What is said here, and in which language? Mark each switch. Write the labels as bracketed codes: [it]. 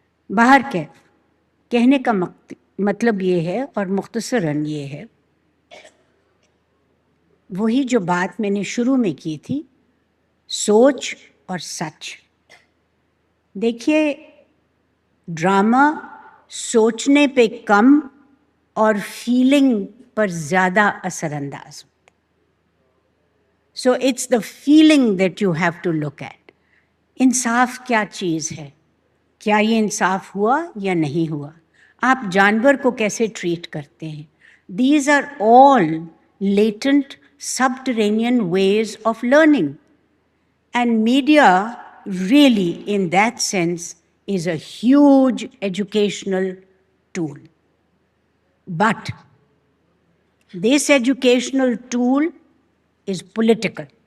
[ur] باہر کہنے کا مطلب یہ ہے, اور مختصراً یہ ہے, وہی جو بات میں نے شروع میں کی تھی, سوچ اور سچ. دیکھیے, ڈرامہ سوچنے پہ کم اور فیلنگ پر زیادہ اثر انداز ہوتا ہے. [en] So it's the feeling that you have to look at. [ur] انصاف کیا چیز ہے؟ کیا یہ انصاف ہوا یا نہیں ہوا؟ آپ جانور کو کیسے ٹریٹ کرتے ہیں؟ [en] These are all latent subterranean ways of learning. And media really, in that sense, is a huge educational tool. But this educational tool is political.